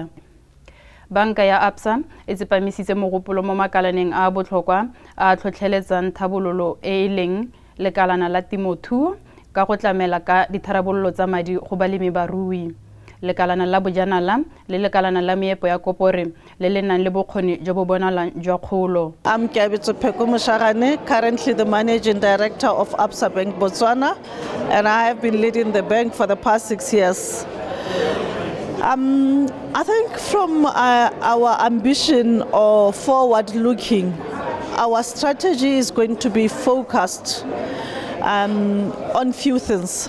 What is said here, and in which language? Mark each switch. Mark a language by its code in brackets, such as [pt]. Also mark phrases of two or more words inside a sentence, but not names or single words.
[tn] Banka ya Absa e tsepamisitse mogopolo mo makalaneng a botlhokwa a tlhotlheletsang thabololo e leng lekalana la temothuo ka go tlamela ka ditharabololo tsa madi go balemi barui. lekalana la bojanala le lekalana la meepo ya kopore le le nang le bokgoni jo bo bonalang jwa kgolo. [en] I'm Kebinatshipi, currently the Managing Director of Absa Bank Botswana, and I have been leading the bank for the past 6 years. I think from our ambition or forward-looking, our strategy is going to be focused on few things.